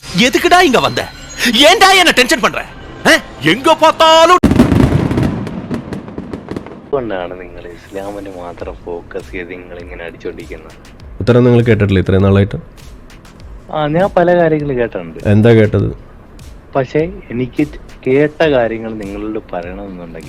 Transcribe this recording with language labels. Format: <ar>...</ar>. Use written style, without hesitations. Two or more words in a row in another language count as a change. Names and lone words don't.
<ta>எதுக்குடா இங்க வந்த? ஏன்டா என்ன டென்ஷன் பண்ற? எங்க பார்த்தாலும்</ta> <ml>കൊണ്ടാണ് നിങ്ങൾ ഇസ്ലാമിന് മാത്രം ഫോക്കസ് ചെയ്ത് നിങ്ങൾ ഇങ്ങനെ അടിച്ചോണ്ടിരിക്കുന്നത്? ഉത്തരം നിങ്ങൾ കേട്ടിട്ടില്ല ഇത്രയും നാളായിട്ട്? ഞാൻ പല കാര്യങ്ങൾ കേട്ടിട്ടുണ്ട്. എന്താ കേട്ടത്? പക്ഷെ എനിക്ക് കേട്ട കാര്യങ്ങൾ നിങ്ങളോട് പറയണമെന്നുണ്ടെങ്കിൽ</ml>